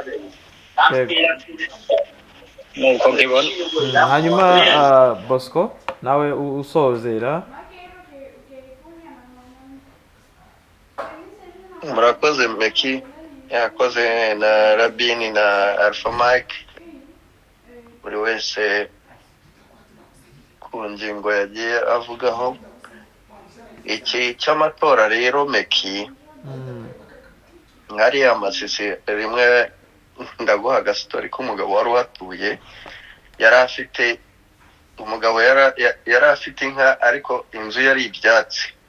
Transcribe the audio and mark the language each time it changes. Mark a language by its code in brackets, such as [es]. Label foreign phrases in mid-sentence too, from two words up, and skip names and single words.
[rn] Nuko nkibona. Hanyuma Bosco nawe usozera. Murakoze Meki, yakoze na Rabini na Alpha Mike, buri wese ku ngingo yagiye avugaho. Iki cy'amatora rero Meki, nkariya Masisi rimwe ndaguha agastori k'umugabo wari uhatuye, yari afite umugabo yari afite inka ariko inzu yari ibyatsi.